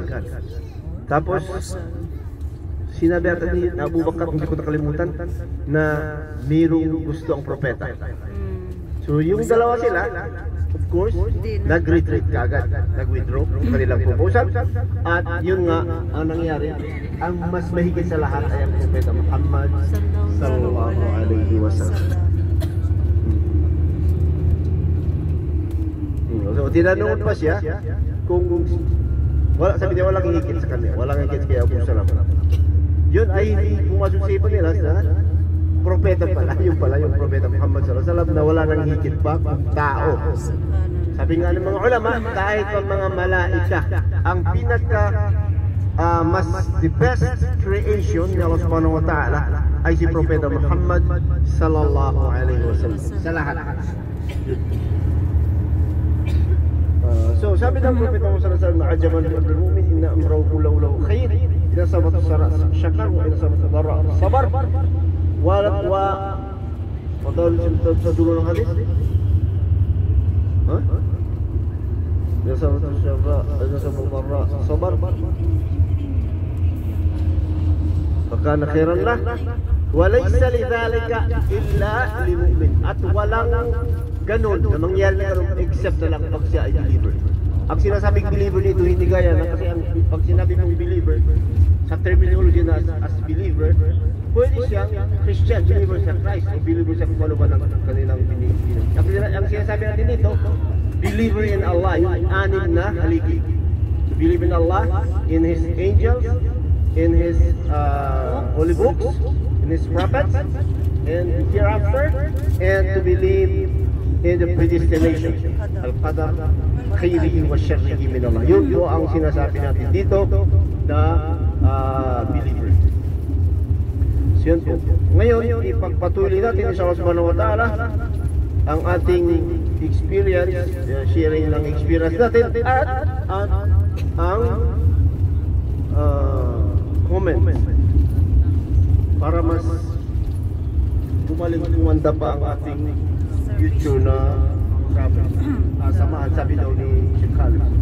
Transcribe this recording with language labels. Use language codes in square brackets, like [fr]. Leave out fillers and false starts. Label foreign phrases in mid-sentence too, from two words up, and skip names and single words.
[tl] Tapos sinabi ata ni Abu Bakar, hindi ko nakalimutan, na mayroong gusto ang propeta. So yung dalawa sila, [en] of course, [tl] nag-retreat kagad, nag-withdraw sa kanilang proposal. At yun nga ang nangyari, ang mas mahigit sa lahat ay ang Propeta Muhammad [ar] صلى الله عليه وسلم. [tl] So tinanong pa siya kung sabi niya walang higit sa kanya, walang higit kay Abu Salama. Yun ay pumasok sa ipan nila sa propeta pala, yung Propeta Muhammad [ar] صلى الله عليه وسلم [tl] na wala nang higit pa tao. Sabi nga ng mga ulama, kahit ang mga malaika, ang pinaka [en] the best creation [tl] ni Allah [ar] سبحانه وتعالى [tl] ay si Propeta Muhammad [ar] صلى الله عليه وسلم [tl] sa lahat. So sabi ng Propeta Muhammad [ar] صلى الله عليه وسلم عجبا لأمر المؤمن إن أمره كله خير إذا أصابته شكر وإذا أصابته ضراء صبر. [tl] Padahal sa dulo ng hadis, [ar] إذا أصابته شكر إذا أصابته ضراء صبر فكان خيرا له وليس لذلك إلا للمؤمن. [tl] At walang ganun na mangyari na ganun except na lang pag siya ay believer. Ang sinasabing believer nito hindi gaya na, kasi pag sinabi mong believer sa terminology na [en] as believer, [tl] pwede siyang Christian, believer sa Christ o believer sa kung ano ba ng kanilang pinipinag. Ang sinasabi natin dito, [en] believer in Allah, [tl] yung anim na haligi. [en] To believe in Allah, in His angels, in His holy books, in His prophets, and hereafter, and to believe in the predestination, [ar] القدر خيره وشره من الله. [tl] Yun po ang sinasabi natin dito na believer. So yun po. Ngayon, ipagpatuloy natin sa Allah [ar] سبحانه وتعالى [tl] ang ating experience, sharing ng experience natin at ang comment para mas bumalik-tumanda pa ang ating YouTube na samahan, sabi daw ni Sheikh Khalid.